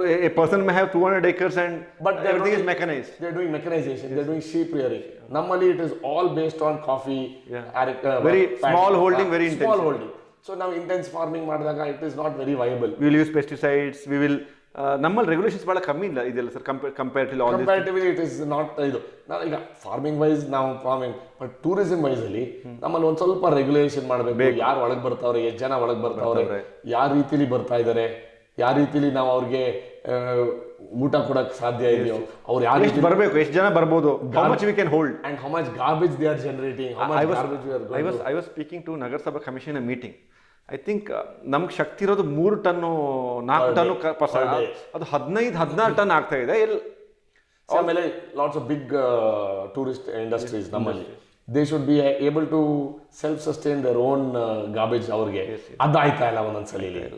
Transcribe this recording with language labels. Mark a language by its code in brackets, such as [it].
[en] A person may have 200 acres and but everything is mechanized. They are doing mechanization, they are doing sheep rearing. [kn] Nammali [en] it is all based on coffee, very small holding, very intense. Small holding. So now intense farming [kn] ಮಾಡಿದಾಗ [en] it is not very viable. We will use pesticides, we will [kn] ನಮ್ಮಲ್ಲಿ regulations ಭಾಳ ಕಮ್ಮಿ ಇಲ್ಲ ಇದೆಲ್ಲ sir [en] Comparatively it is not. [kn] ಇದು ಈಗ farming wise ನಾವು farming, but tourism wise ಅಲ್ಲಿ ನಮ್ಮಲ್ಲಿ ಒಂದು ಸ್ವಲ್ಪ ರೆಗ್ಯುಲೇಷನ್ ಮಾಡಬೇಕು. ಯಾರು ಒಳಗೆ ಬರ್ತಾವ್ರೆ, ಎಷ್ಟು ಜನ ಒಳಗೆ ಬರ್ತಾವ್ರೆ, ಯಾವ ರೀತಿಲಿ ಬರ್ತಾ ಇದ್ದಾರೆ, ಯಾವ ರೀತಿಲಿ ನಾವು ಅವ್ರಿಗೆ ಊಟ ಕೊಡಕ್ಕೆ ಸಾಧ್ಯ ಇದೆಯೋ, ಅವ್ರು ಯಾವ ರೀತಿ ಬರಬೇಕು, ಎಷ್ಟು ಜನ ಬರ್ಬೋದು, [en] how much we can hold and how much garbage they are generating, how much garbage we are going to. I was speaking to [kn] ನಗರಸಭಾ [en] Commission meeting. I think [kn] ನಮ್ಗೆ ಶಕ್ತಿ ಇರೋದು 3 ಟನ್ನು 4 ಟನ್ನು ಅದು 15-16 ಟನ್ ಆಗ್ತಾ ಇದೆ. ಆಮೇಲೆ [en] lots of big tourist industries [kn] ನಮ್ಮಲ್ಲಿ, [en] They should be able to self sustain their own garbage. [kn] ಅವ್ರಿಗೆ ಅದಾಯ್ತಾ ಇಲ್ಲ ಒಂದೊಂದ್ಸಲಿ.